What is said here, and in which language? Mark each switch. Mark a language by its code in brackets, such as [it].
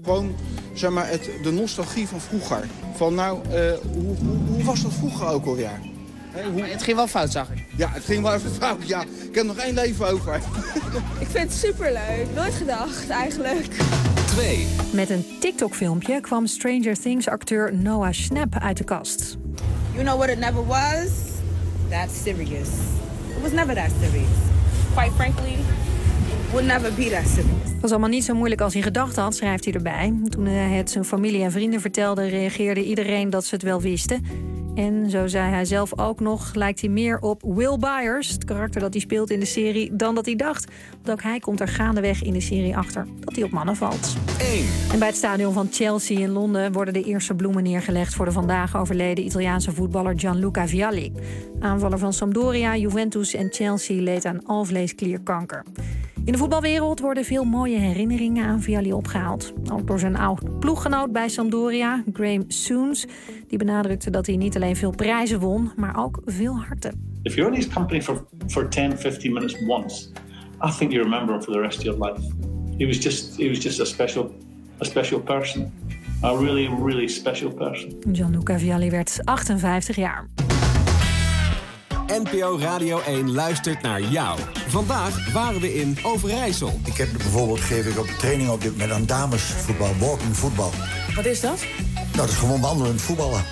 [nl] Gewoon, zeg maar, de nostalgie van vroeger. Van nou, hoe was dat vroeger ook alweer? Het ging wel fout, zag ik. Ja, het ging wel even fout, ja. Ik heb nog één leven over. Ik vind het superleuk. Nooit gedacht, eigenlijk. Twee. Met een TikTok-filmpje kwam Stranger Things-acteur Noah Schnapp uit de kast. [en] You know what it never was? That serious. It was never that serious. Quite frankly, would never be that serious. [nl] Het was allemaal niet zo moeilijk als hij gedacht had, schrijft hij erbij. Toen hij het zijn familie en vrienden vertelde, reageerde iedereen dat ze het wel wisten. En zo zei hij zelf ook nog, lijkt hij meer op Will Byers, het karakter dat hij speelt in de serie, dan dat hij dacht. Want ook hij komt er gaandeweg in de serie achter dat hij op mannen valt. 1. En bij het stadion van Chelsea in Londen worden de eerste bloemen neergelegd voor de vandaag overleden Italiaanse voetballer Gianluca Vialli. Aanvaller van Sampdoria, Juventus en Chelsea leed aan alvleesklierkanker. In de voetbalwereld worden veel mooie herinneringen aan Vialli opgehaald. Ook door zijn oud ploeggenoot bij Sampdoria, Graeme Souns, die benadrukte dat hij niet alleen veel prijzen won, maar ook veel harten. [en] If you're in his company for 10, 15 minutes once, I think you remember him for the rest of your life. He was just a special person. A really, really special person. [nl] Gianluca Vialli werd 58 jaar. NPO Radio 1 luistert naar jou. Vandaag waren we in Overijssel. Ik heb bijvoorbeeld gegeven op training op dit moment aan damesvoetbal, walking voetbal. Wat is dat? Dat is gewoon wandelend voetballen.